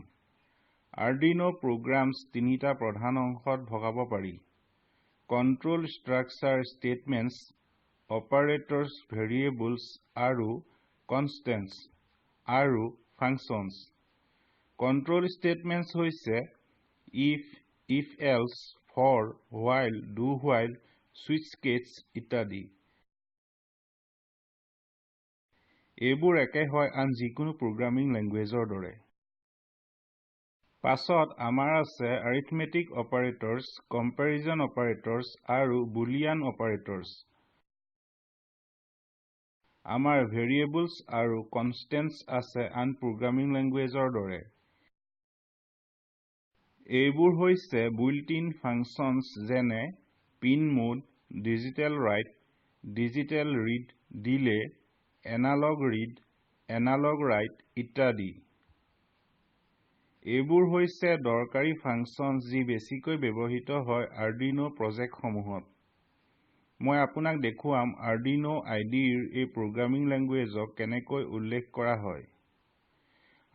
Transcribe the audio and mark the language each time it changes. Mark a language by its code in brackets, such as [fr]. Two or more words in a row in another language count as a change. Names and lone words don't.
[as] Arduino প্ৰগ্ৰামছ তিনিটা প্ৰধান অংশত ভগাব পাৰি: [en] control structure statements, operators variables [as] আৰু কনষ্টেণ্টছ, আৰু ফাংচনছ। [en] control statements [as] হৈছে [en] if else, for, while, do while, switch case [as] ইত্যাদি। এইবোৰ একে হয় আন যিকোনো [en] programming languageৰ [as] দৰে। পাছত আমাৰ আছে [en] arithmetic operators, comparison operators [as] আৰু [en] boolean operators। [as] আমাৰ variables আৰু constants আছে আন [en] programming languageৰ [as] দৰে। এইবোৰ হৈছে [en] built-in functions [as] যেনে [en] pin mode, digital write, digital read, delay, analog read, analog write [as] ইত্যাদি। এইবোৰ হৈছে দৰকাৰী ফাংচন যি বেছিকৈ ব্যৱহৃত হয় Arduino প্ৰজেক্টসমূহত। মই আপোনাক দেখুৱাম Arduino IDEৰ এই [en] programming languageক [as] কেনেকৈ উল্লেখ কৰা হয়।